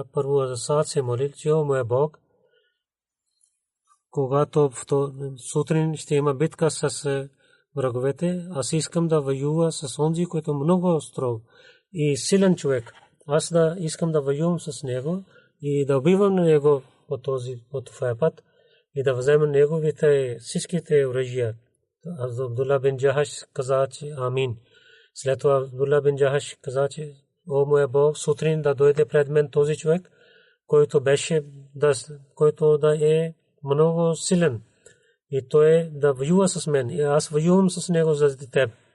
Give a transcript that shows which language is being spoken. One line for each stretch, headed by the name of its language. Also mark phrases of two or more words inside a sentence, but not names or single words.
Bulgarian: Първо за Саад се молил, че о моя Бог, когато сутрин ще има битка с враговете, аз искам да воюва с онзи, който е много строг и силен човек. Аз да искам да воювам с него и да убивам на него по това път и да взема неговите всичките оръжия. Абдулла бин Джахаш каза, че амин. След това Абдулла бин Джахаш каза, че о моя Бог, сутрин да дойде пред мен този човек, който да е много силен и той е да воюва с мен и аз воювам с него заради теб.